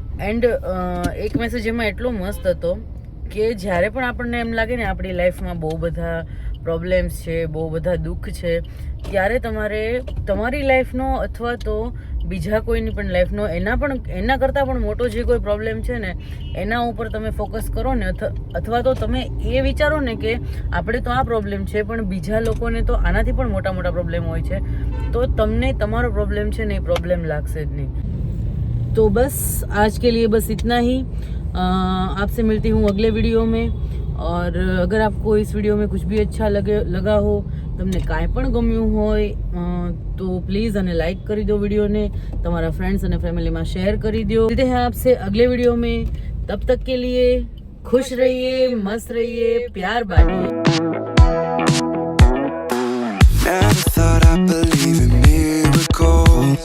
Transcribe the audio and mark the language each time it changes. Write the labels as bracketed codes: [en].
[gu] And એક message એમાં એટલો મસ્ત હતો કે જ્યારે પણ આપણને એમ લાગે ને આપણી લાઈફમાં બહુ બધા પ્રોબ્લેમ્સ છે, બહુ બધા દુઃખ છે, ત્યારે તમારે તમારી લાઈફનો અથવા તો બીજા કોઈની પણ લાઈફનો એના કરતાં પણ મોટો જે કોઈ પ્રોબ્લેમ છે ને એના ઉપર તમે ફોકસ કરો ને, અથવા તો તમે એ વિચારો ને કે આપણે તો આ પ્રોબ્લેમ છે પણ બીજા લોકોને તો આનાથી પણ મોટા મોટા પ્રોબ્લેમ હોય છે, તો તમને તમારો પ્રોબ્લેમ છે ને એ प्रोब्लेम लागसे नहीं. [hi] तो बस आज के लिए बस इतना ही. आपसे मिलती हूँ अगले वीडियो में. और अगर आपको इस वीडियो में कुछ भी अच्छा लगा हो, [gu] તમને કાંઈ પણ ગમ્યું હોય તો પ્લીઝ અને લાઈક કરી દો વિડીયોને, તમારા ફ્રેન્ડ્સ અને ફેમિલીમાં શેર કરી દો. [hi] मिलते हैं आपसे अगले वीडियो में. तब तक के लिए खुश रहिए, मस्त रहिए, प्यार बांटिए. [en] Never thought I'd believe in miracles.